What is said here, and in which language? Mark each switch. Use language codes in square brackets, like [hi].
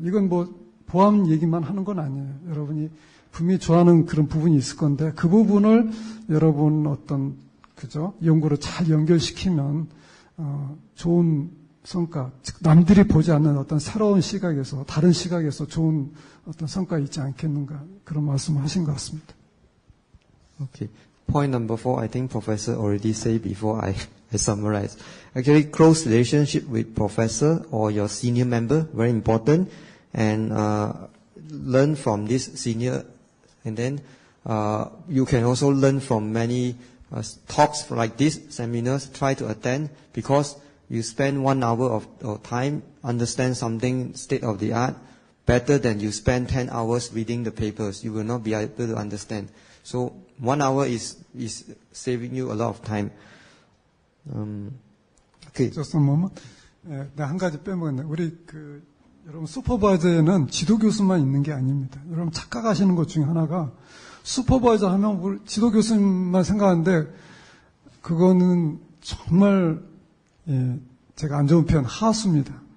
[ko] 이건 뭐 보안 얘기만 하는 건 아니에요. 여러분이 분명히 좋아하는 그런 부분이 있을 건데 그 부분을 여러분 어떤 그죠? 연구로 잘 연결시키면 좋은 성과, 즉 남들이 보지 않는 어떤 새로운 시각에서 다른 시각에서 좋은 어떤 성과가 있지 않겠는가 그런 말씀을 하신 것 같습니다. [en] Okay. Point number 4, I think Professor already said before I summarize. Actually, close relationship with professor or your senior member, very important. And learn from this senior. And then you can also learn from many talks like this, seminars, try to attend because you spend 1 hour of time, understand something state of the art, better than you spend 10 hours reading the papers. You will not be able to understand. So 1 hour is saving you a lot of time. Okay. Just a moment. [ko] 네, 한 가지 빼먹었네. 우리 여러분 슈퍼바이저에는 지도 교수만 있는 게 아닙니다. 여러분 착각하시는 것 중에 하나가 슈퍼바이저 하면 우리 지도 교수님만 생각하는데 그거는 정말 제가 안 좋은 표현 하수입니다.